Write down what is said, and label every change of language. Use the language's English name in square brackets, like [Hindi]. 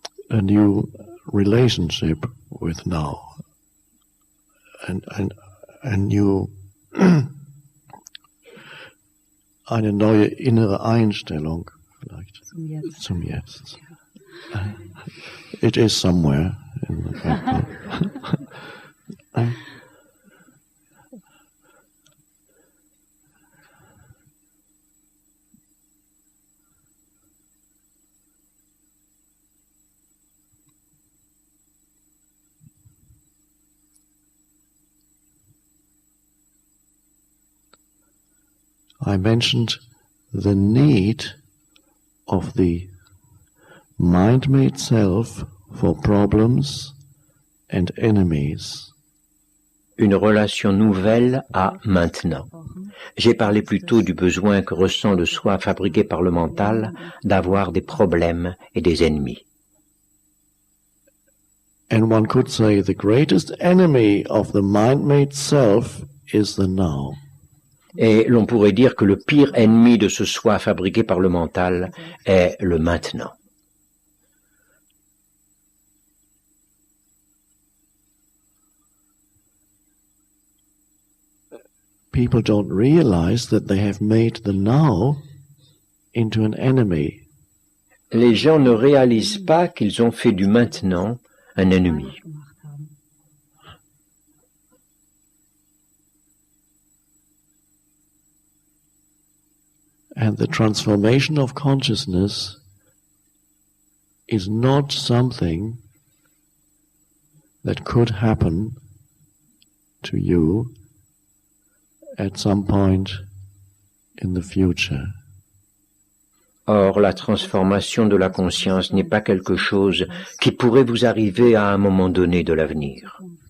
[English] A new relationship with now. And a new [German] eine neue innere Einstellung vielleicht zum Jetzt. [English] It is somewhere in the background. I mentioned the need of the mind-made self for problems and enemies. [French] Une relation nouvelle à maintenant. J'ai parlé plutôt du besoin que ressent le soi fabriqué par le mental d'avoir des problèmes et des ennemis. [English] And one could say the greatest enemy of the mind-made self is the now. [French] Et l'on pourrait dire que le pire ennemi de ce soi fabriqué par le mental est le maintenant. [English] People don't realize that they have made the now into an enemy. [French] Les gens ne réalisent pas qu'ils ont fait du maintenant un ennemi. [English] And the transformation of consciousness is not something that could happen to you at some point in the future. [French] Or, la transformation de la conscience n'est pas quelque chose qui pourrait vous arriver à un moment donné de l'avenir.